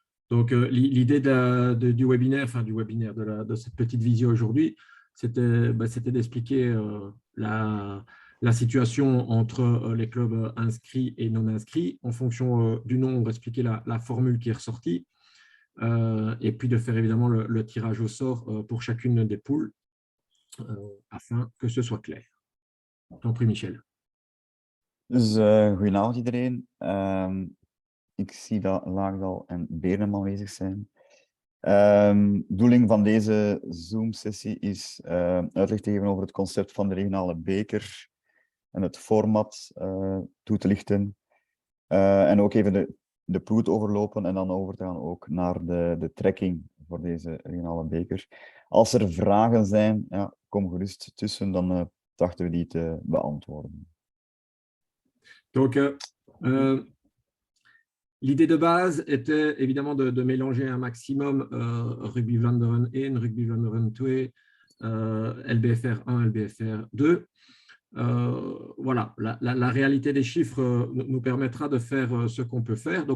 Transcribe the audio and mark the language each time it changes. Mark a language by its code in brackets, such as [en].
[fr] Donc, l'idée du webinaire, enfin du webinaire, de cette petite visio aujourd'hui, c'était d'expliquer la situation entre les clubs inscrits et non inscrits. En fonction du nom, on va expliquer la formule qui est ressortie, et puis de faire évidemment le tirage au sort pour chacune des poules, afin que ce soit clair. Je t'en prie, Michel. [nl] Dus goedenavond iedereen. Ik zie dat Laagdal en Beernem aanwezig zijn. Doeling van deze Zoom-sessie is uitleg te geven over het concept van de regionale beker en het format toe te lichten. En ook even de ploeg overlopen en dan over te gaan ook naar de trekking voor deze regionale beker. Als er vragen zijn, ja, kom gerust tussen, dan trachten we die te beantwoorden. [fr] Donc, l'idée de base était évidemment de mélanger un maximum Rugby Vlaanderen 1, Rugby Vlaanderen 2, LBFR 1, LBFR 2. Voilà, la réalité des chiffres nous permettra de faire ce qu'on peut faire.